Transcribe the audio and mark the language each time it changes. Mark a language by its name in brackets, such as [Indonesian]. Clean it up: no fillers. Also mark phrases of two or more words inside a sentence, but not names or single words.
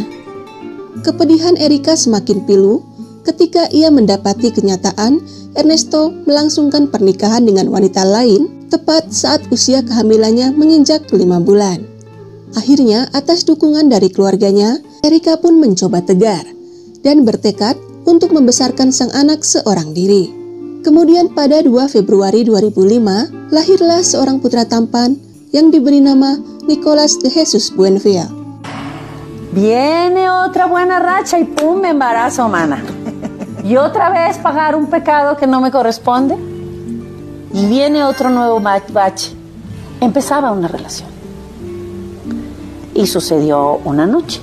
[Indonesian] Kepedihan Erika semakin pilu ketika ia mendapati kenyataan Ernesto melangsungkan pernikahan dengan wanita lain tepat saat usia kehamilannya menginjak 5 bulan. Akhirnya, atas dukungan dari keluarganya, Erika pun mencoba tegar dan bertekad untuk membesarkan sang anak seorang diri. Kemudian pada 2 Februari 2005, lahirlah seorang putra tampan yang diberi nama Nicolás de Jesús Buenfil. [Spanish] Viene otra buena racha y pum, me embarazo, mana. Y otra vez pagar un pecado que no me corresponde. Y viene otro nuevo bache. Empezaba una relación. Y sucedió una noche.